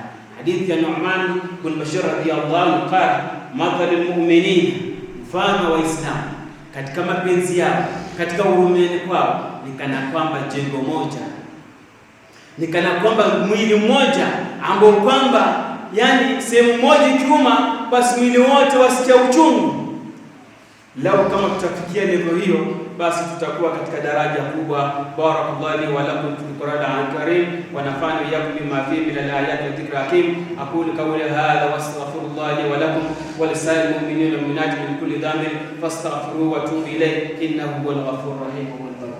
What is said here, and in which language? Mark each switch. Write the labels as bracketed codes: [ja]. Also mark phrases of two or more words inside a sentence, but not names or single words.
[sw] Hadithi ya Nu'man bin Bashir [ar] رضي الله عنه قال مثل المؤمنين, [sw] mfano wa Islam katika mapenzi yao, katika uumini kwao, ni kana kwamba jengo moja, ni kana kwamba mwili mmoja ambao kwamba yani sehemu moja kiuma, basi mwili wote wasikia uchungu. Lau kama tutafikia level hiyo, basi tutakuwa katika daraja kubwa. [ar] بارك الله لي ولكم في القرآن الكريم ونفعني وإياكم بما فيه من الآيات والذكر الحكيم. أقول قولي هذا وأستغفر الله لي ولكم ولسائر المؤمنين والمؤمنات من كل ذنب فاستغفروه وتوبوا إليه إنه هو الغفور الرحيم.